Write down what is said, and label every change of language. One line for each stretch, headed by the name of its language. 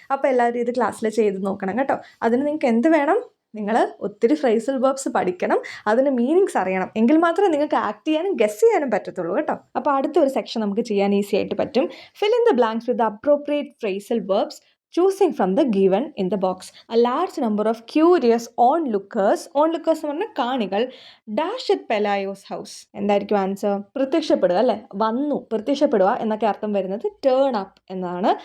Malayalam: അപ്പോൾ എല്ലാവരും ഇത് ക്ലാസ്സിൽ ചെയ്ത് നോക്കണം കേട്ടോ. അതിന് നിങ്ങൾക്ക് എന്ത് വേണം? നിങ്ങൾ ഒത്തിരി ഫ്രേസൽ വെർബ്സ് പഠിക്കണം, അതിന് മീനിങ്സ് അറിയണം. എങ്കിൽ മാത്രമേ നിങ്ങൾക്ക് ആക്ട് ചെയ്യാനും ഗസ് ചെയ്യാനും പറ്റത്തുള്ളൂ കേട്ടോ. അപ്പോൾ അടുത്തൊരു സെക്ഷൻ നമുക്ക് ചെയ്യാൻ ഈസി ആയിട്ട് പറ്റും.
English: Fill in the blanks with the appropriate phrasal verbs choosing from the given in the box. A large number of curious onlookers
Malayalam: എന്ന് പറഞ്ഞാൽ കാണികൾ ഡാഷ്
English: at Pelayo's house.
Malayalam: എന്തായിരിക്കും ആൻസർ? പ്രത്യക്ഷപ്പെടുക അല്ലേ, വന്നു, പ്രത്യക്ഷപ്പെടുക എന്നൊക്കെ അർത്ഥം വരുന്നത് ടേൺ അപ്പ് എന്നാണ്.